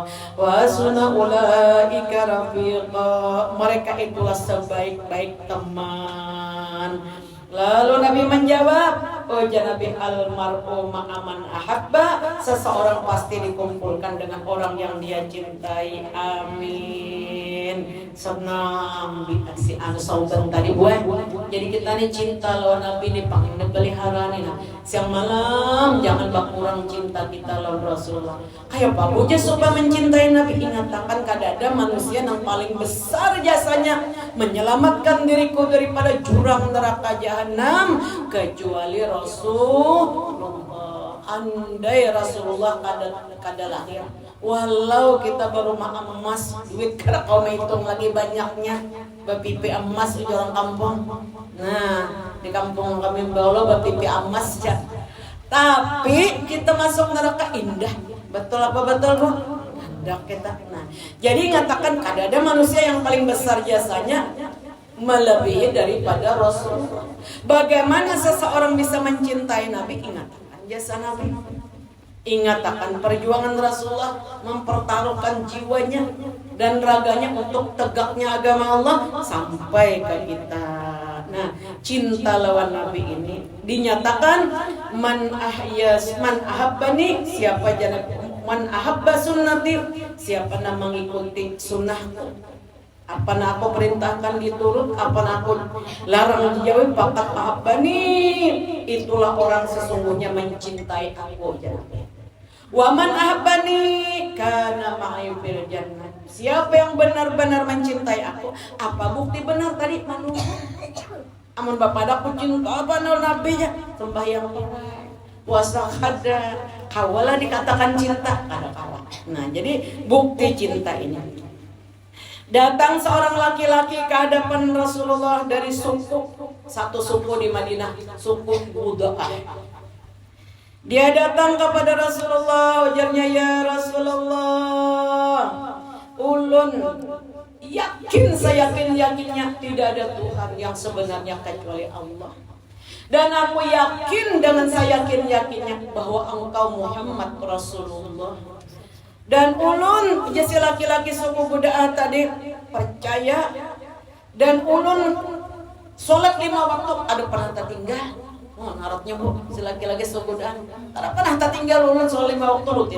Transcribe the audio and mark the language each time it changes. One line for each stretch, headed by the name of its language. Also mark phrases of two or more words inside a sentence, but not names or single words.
Arabic: وحسن أولئك رفيقا,
Indonesian: mereka itulah sebaik-baik teman.
Banjar: Lalu Nabi menjawab, ujar Nabi,
Arabic: المرء مع من أحب,
Banjar: seseorang pasti dikumpulkan dengan orang yang dia cintai. Amin. Senang si anu Sauban tadi buat. Jadi kita nih cinta lawan Nabi nih pangin pelihara nih. Siang malam jangan berkurang cinta kita lawan Rasulullah.
Indonesian: Kayak babu aja supaya mencintai Nabi. Ingatkan kadada manusia yang paling besar jasanya menyelamatkan diriku daripada jurang neraka jahanam kecuali Rasulullah.
Banjar: Andai Rasulullah kada lahir, walau kita berumah emas, duit kada kau hitung lagi banyaknya, bepipi emas di orang kampung. Nah, di kampung kami bawa bepipi emas aja.
Indonesian: Tapi kita masuk neraka indah. Betul apa betul, Bu? Indah kita.
Banjar: Nah, jadi ngatakan kada ada manusia yang paling besar jasanya melebihi daripada Rasulullah.
Indonesian: Bagaimana seseorang bisa mencintai Nabi? Ingatkan jasa Nabi, ingatkan perjuangan Rasulullah, mempertaruhkan jiwanya dan raganya untuk tegaknya agama Allah sampai ke kita.
Banjar: Nah, cinta lawan Nabi ini dinyatakan
Arabic: من أحبني,
Banjar: siapa jana
Arabic: من أحب سنتي,
Indonesian: siapa yang mengikuti sunnahku, apa yang aku perintahkan diturut, apa yang aku larang dijauhi,
Arabic: فقد أحبني,
Indonesian: itulah orang sesungguhnya mencintai aku.
Arabic: ومن أحبني كان معي في الجنة,
Indonesian: siapa yang benar-benar mencintai aku.
Banjar: Apa bukti benar tadi manusia? Amun bapak aku cinta apa nabinya, sembahyang puasa kada, kawalah dikatakan cinta, kada kawa.
Indonesian: Nah, jadi bukti cinta ini. Datang seorang laki-laki ke hadapan Rasulullah dari satu suku di Madinah, suku Buda'ah.
Banjar: Dia datang kepada Rasulullah, ujarnya,
Arabic: يا رسول الله,
Banjar: ulun yakin seyakin-yakinnya tidak ada Tuhan yang sebenarnya kecuali Allah.
Indonesian: Dan aku yakin dengan seyakin-yakinnya bahwa engkau Muhammad Rasulullah.
Banjar: Dan ulun, jasi laki-laki suku Buda'ah tadi percaya. Dan ulun sholat 5 waktu ada pernah tertinggal. Oh, naratnya bu, si laki-laki suku Buda'ah ada pernah tertinggal ulun sholat 5 waktu rutin.